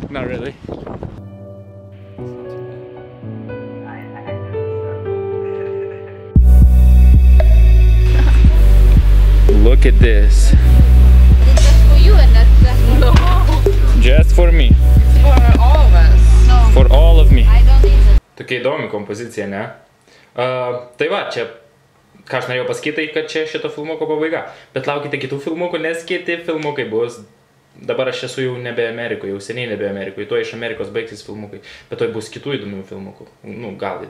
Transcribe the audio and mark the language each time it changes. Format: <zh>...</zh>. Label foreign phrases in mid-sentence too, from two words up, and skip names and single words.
<en>not really. Look at this. It's just for you and that's for no. Just for me. For all of us. No. For all of me. I don't need it.</en> <lt>Tokia įdomi kompozicija, ne? Tai va, čia, ką aš norėjau pasakyti, kad čia šito filmuko pabaiga. Bet laukite kitų filmukų, nes kiti filmukai bus. Dabar aš esu jau nebe Amerikoje, jau seniai nebe Amerikoje. Tuo iš Amerikos baigsis filmukai. Bet tuoj bus kitų įdomių filmukų.</lt>